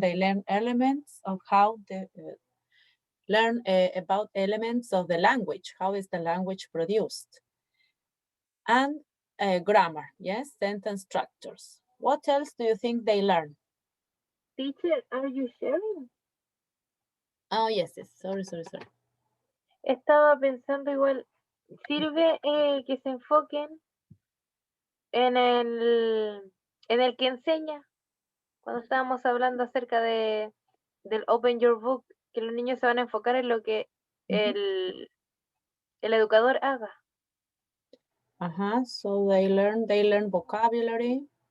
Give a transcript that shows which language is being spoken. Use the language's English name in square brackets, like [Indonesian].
[English] They learn elements of how they learn about elements of the language. How is the language produced? And grammar, yes, sentence structures. What else do you think they learn? Teacher, are you sharing? Oh, yes, sorry. [Spanish] Estaba pensando igual, sirve que se enfoquen en el que enseña. Cuando estábamos hablando acerca del Open Your Book, que los niños se van a enfocar en lo que el educador haga. [English] So they learn vocabulary.